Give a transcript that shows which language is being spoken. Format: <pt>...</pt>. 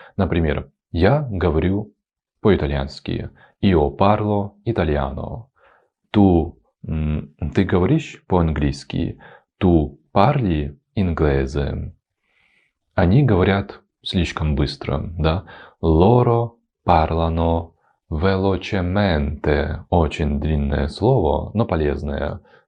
<ru>Например, я говорю по-итальянски.</ru> <it>Io parlo italiano.</it> <ru>Ты говоришь по-английски.</ru> <it>Tu parli inglese.</it> <ru>Они говорят слишком быстро, да?</ru> <it>Loro parlano velocemente.</it> <ru>Очень длинное слово, но полезное.</ru>